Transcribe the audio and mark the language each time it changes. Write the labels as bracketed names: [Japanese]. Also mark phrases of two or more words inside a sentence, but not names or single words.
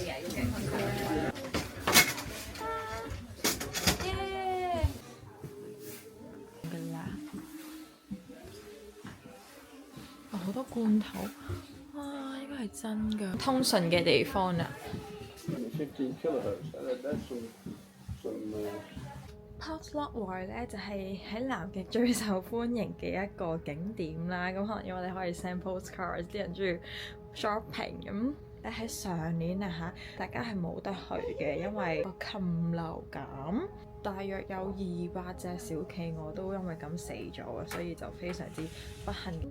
[Cantonese] 耶！㗎啦，好多罐頭，哇！呢個係真㗎，通訊嘅地方啊！ [English] 15 kilohertz. That's some [Cantonese] Potluck War 咧就係喺南極最受歡迎嘅一個景點啦。咁可能因為你可以 [English] send postcards， [Cantonese] 啲人中意 shopping 咁。喺上年啊嚇，大家係冇得去嘅，因為個禽流感，大約有200隻小企鵝都因為咁死咗啊，所以就非常之不幸。